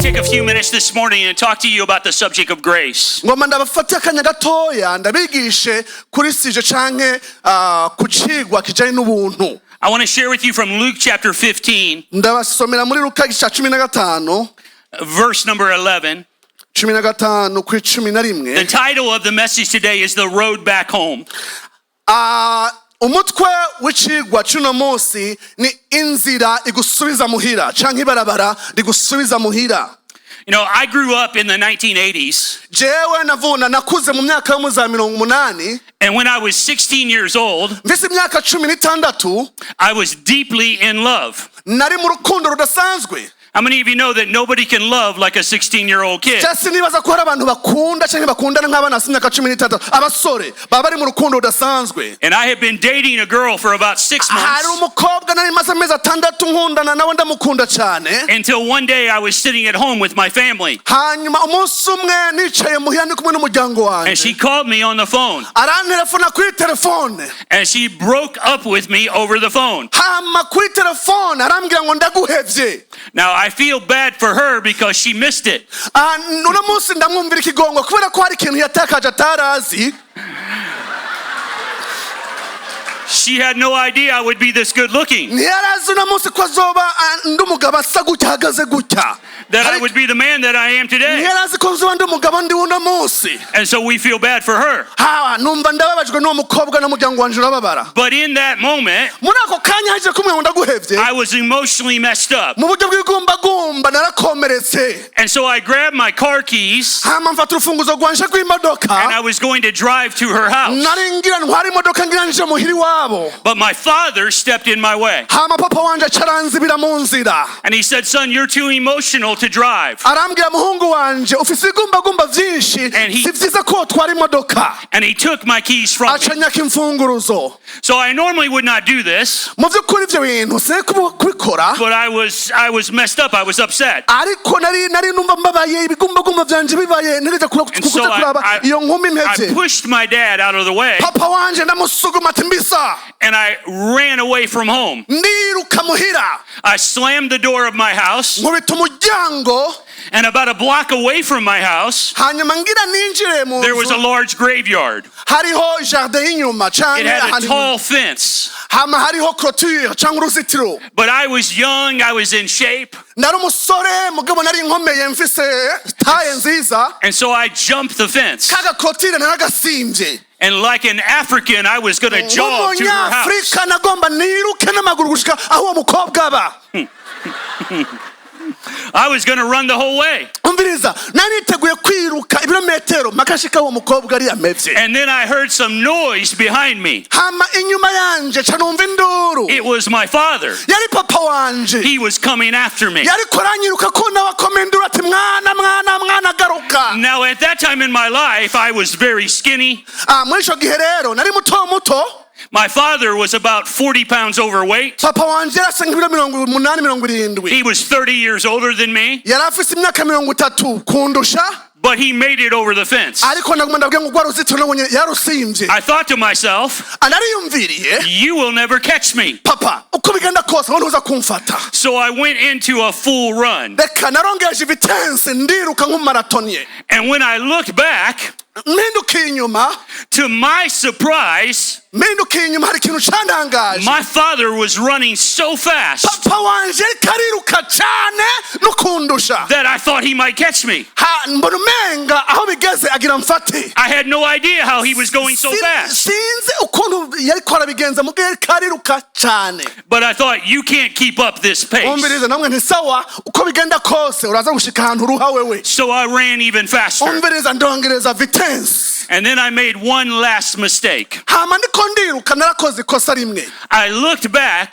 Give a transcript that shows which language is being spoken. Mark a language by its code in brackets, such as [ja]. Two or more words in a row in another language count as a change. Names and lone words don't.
[en] few minutes this morning and talk to you about the subject of grace. [rn] ngoma ndabafata akanya gatoya ndabigishe kuri sije canke ku cigwa kijanye n'ubuntu. [en] I want to share with you from Luke chapter 15, [rn] ndabasomera muri Luka igice 15 [en] verse number 11. [rn] 15 kuri 11. [en] The title of the message today is The Road Back Home. [rn] Umutwe w'icigwa c'uno munsi ni inzira igusubiza muhira canke ibarabara rigusubiza muhira. [en] You know, I grew up in the 1980s. [rn] Jewe nakuze mu myaka yo mu za 80. [en] And when I was 16 years old, [rn] mfise imyaka 16 [en] I was deeply in love. [rn] nari mu rukundo rudasanzwe. [en] How many of you know that nobody can love like a 16-year-old kid? [rn] Cyase nibaza ko hari abantu bakunda canke bakundana nk'abana b'imyaka 16 abasore baba bari mu rukundo rudasanzwe. [en] And I had been dating a girl for about 6 [rn] hari [en] months [rn] umukobwa nari maze amezi 6 nkundana nawe ndamukunda cyane. [en] until one day I was sitting at home with my family. [rn] hanyuma umunsi umwe nicaye muhira ndi kumwe n'umuryango [en] And she [rn] wanje [en] called me on the phone. [rn] arantelefona kuri telefone. [en] And she broke up with me over the phone. [rn] hama kuri telefone arambwira ngo ndaguhevye. [en] Now, I feel bad for her because she missed it. [rn] uno munsi ndamwumvira ikigongo kubera ko hari ikintu yatakaje atarazi. [en] She had no idea I would be this good looking. [rn] ntiyarazi uno munsi ko azoba ndi umugabo asa gutya ahagaze gutya. [en] That I would be the man that I am today. [rn] ntiyarazi ko nzoba ndi umugabo ndi uno munsi. [en] And so we feel bad for her. [rn] numva ndababajwe n'uwo mukobwa n'umuryango wanje urababara. [en] But in that moment, [rn] muri ako kanya haje kumwe ngo ndaguhevye. [en] I was emotionally messed up. [rn] mu buryo bw'igumbagumba narakomeretse. [en] And so I grabbed my car keys [rn] hama mfata urufunguzo rwanje rw'imodoka. [en] and I was going to drive to her house. [rn] nari ngira ntwara imodoka ngira nje muhiri wabo. [en] But my father stepped in my way. [rn] hama papa wanje acaranzibira mu nzira. [en] And he said, "Son, you're too emotional to drive." [rn] arambwira muhungu wanje ufise igumbagumba vyinshi si vyiza ko utwara imodoka. [en] And he took my keys from me. [rn] acanyaka imfunguruzo. [en] So I normally would not do this. [rn] mu vy'ukuri ivyo bintu sinari kubikora. [en] But I was messed up. I was upset. [rn] ariko nari numva mbabaye ibigumbagumba vyanje bibaye ntegereje kuza kuraba iyo nkumi [en] I [rn] mpevye. [en] pushed my dad out of the way [rn] papa wanje ndamusuguma ati mbisa. [en] and I ran away from home. [rn] ndiruka muhira. [en] I slammed the door of my house, [rn] nkubita umuryango. [en] and about a block away from my house, [rn] hanyuma ngira ninjire mu [en] there was a [rn] nzu. [en] large graveyard. [rn] hariho jardin y'inyuma [en] It [rn] canke [en] had a [rn] ahantu. [en] tall fence. [rn] hama hariho clôture canke uruzitiro. [en] But I was young, I was in shape, [rn] nari umusore mugabo nari nkomeye mfise taye nziza. [en] and so I jumped the fence. [rn] kaga clôture naragasimvye. [en] And like an African, I was going to jog to her house. [rn] nk'umunyafrika nagomba niruke n'amaguru gushika aho uwo mukobwa aba. [en] I was going to run the whole way. [rn] umviriza nari niteguye kwiruka ibirometero makashika uwo mukobwa ari yamevye. [en] And then I heard some noise behind me. [rn] hama inyuma yanje ca numva induru. [en] It was my father. [rn] yari papa wanje. [en] He was coming after me. [rn] yari koranyiruka ko nawe akoma induru ati mwana garuka. [en] Now, at that time in my life, I was very skinny. [rn] muri ico gihe rero nari muto. [en] My father was about 40 pounds overweight. [rn] papa wanje yarasa nk'ibiro 80-70. [en] He was 30 years older than me, [rn] yari afise imyaka 30 kundusha. [en] but he made it over the fence. [rn] ariko ndaguma ndabwira ngo rwa ruzitiro nabonye yarusimvye. [en] I thought to myself, [rn] anariyumviriye. [en] you will never catch me. [rn] papa uko bigenda kose wowe ntuza kumfata. [en] So I went into a full run. [rn] reka narongeje vitesse ndiruka nk'umaratonye. [en] And when I looked back, [rn] mpindukiye inyuma. [en] to my surprise, [rn] mpindukiye inyuma hari ikintu cantangaje. [en] my father was running so fast [rn] papa wanje kariruka cane no kundusha. [en] that I thought he might catch me. [rn] mbona umenga aho bigeze agira mfate. [en] I had no idea how he was going so fast. [rn] sinzi ukuntu yariko arabigenza mugere kariruka cane. [en] But I thought, you can't keep up this pace. [rn] umviriza namwe ntisawa uko bigenda kose uraza gushika ahantu uruha wewe. [en] So I ran even faster. [rn] umviriza ndongereza vitesse. [en] And then I made one last mistake. [rn] hama ndiko ndiruka narakoze ikosa rimwe. [en] I looked back,